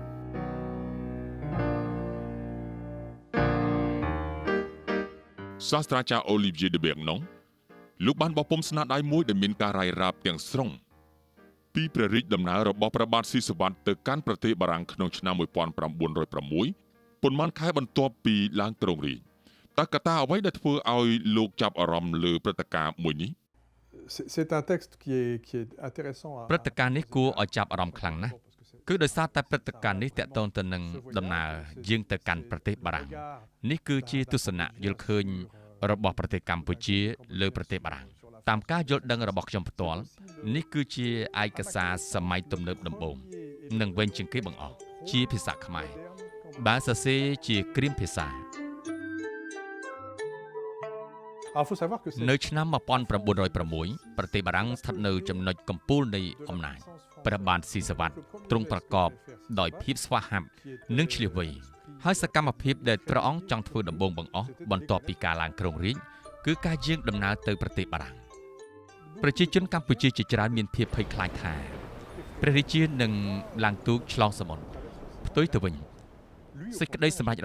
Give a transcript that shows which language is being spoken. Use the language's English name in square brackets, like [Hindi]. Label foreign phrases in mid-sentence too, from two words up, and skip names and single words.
[Khmer] សាស្ត្រាចារ្យ Olivier de Bernon លោកបានបោះពុម្ពស្នាដៃមួយដែលមានការរាយរាប់ទាំងស្រុងពីព្រះរាជដំណើររបស់ព្រះបាទស៊ីសុវត្ថិទៅកាន់ប្រទេសបារាំងក្នុងឆ្នាំ1906ប៉ុន្មានខែបន្ទាប់ពីឡើងគ្រងរាជ្យតើកត្តាអ្វីដែលធ្វើឲ្យលោកចាប់អារម្មណ៍លើព្រឹត្តិការណ៍មួយនេះ [French] C'est un texte qui est intéressant [Khmer] ព្រឹត្តិការណ៍នេះគួរឲ្យចាប់អារម្មណ៍ខ្លាំងណាស់គឺដោយសារតែព្រឹត្តិការណ៍នេះតាក់ទងទៅនឹងដំណើរយើងទៅកាន់ប្រទេសបារាំងនេះគឺជាទស្សនៈយល់ឃើញរបស់ប្រទេសកម្ពុជាលើប្រទេសបារាំងតាមការយល់ដឹងរបស់ខ្ញុំផ្ទាល់នេះគឺជាឯកសារសម័យទំនើបដំបូងនិងវិញជាងគេបង្អស់ជាភាសាខ្មែរបើសរសេរជាគ្រាមភាសា [French] Alors, faut savoir que [Khmer] នៅឆ្នាំ1906ប្រទេសបារាំងស្ថិតនៅចំណុចកំពូលនៃអំណាចព្រះបាទស៊ីសុវត្ថិទ្រង់ប្រកបដោយភាពស្វាហាប់និងឆ្លៀសវៃហើយសកម្មភាពដែលព្រះអង្គចង់ធ្វើដំបូងបង្អស់បន្ទាប់ពីការឡើងគ្រ ងរាជ្យគឺការយាងដំណើរទៅប្រទេសបារាំងប្រជាជនកម្ពុជាជាច្រើនមានភាពភ័យខ្លាចថាព្រះរាជានឹងឡើងទូកឆ្លងសមុទ្រផ្ទុយទៅវិញសេចក្តីសម្រេច